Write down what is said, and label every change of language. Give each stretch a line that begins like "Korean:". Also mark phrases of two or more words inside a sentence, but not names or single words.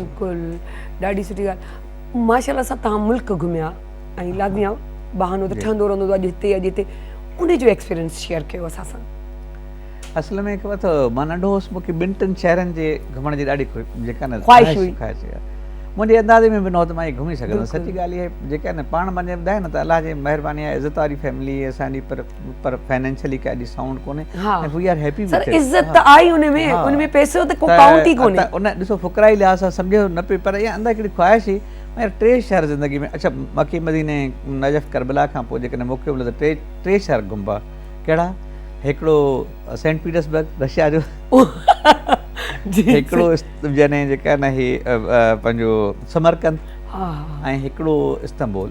Sindhi: बिल्कुलु, ॾाढी सुठी ॻाल्हि। माशाअल्लाह सां तव्हां मुल्क घुमिया ऐं लाज़मी आहे बहानो त ठहंदो रहंदो अॼु हिते अॼु हिते, उनजो
English: experience share
Sindhi: कयो असां सां। असल में ख़बर अथव, मां नंढो हुउसि, मूंखे ॿिनि टिनि शहरनि जे घुमण जी ॾाढी जेका न ख़्वाहिश हुई। मुंहिंजे अंदाज़े में बि न हो त मां घुमी सघंदुमि। सची ॻाल्हि इहा जेका न पाण मञे ॿुधाए न त अलाह जी महिरबानी आहे, इज़त वारी फैमिली असांजी, पर फाइनेंशियली का एॾी साउंड कोन्हे।
English: We are happy with it.
Sindhi: इज़त त आई उनमें पैसो त को काउंट ई कोन्हे। उन ॾिसो फुकराई लिहाज़ सां सम्झो न पियो, पर इहा अंदरि हिकिड़ी ख़्वाहिश हुई। यार 3 शहर ज़िंदगी में, अच्छा मकी मदीने नजफ़ करबला खां पोइ जेकॾहिं मौक़ो मिले त 3 शहर घुमबा। कहिड़ा? हिकिड़ो सेंट पीटर्सबर्ग रशिया जो, हिकिड़ो जॾहिं जेका न ही पंहिंजो समरकंद, ऐं हिकिड़ो इस्तंबुल।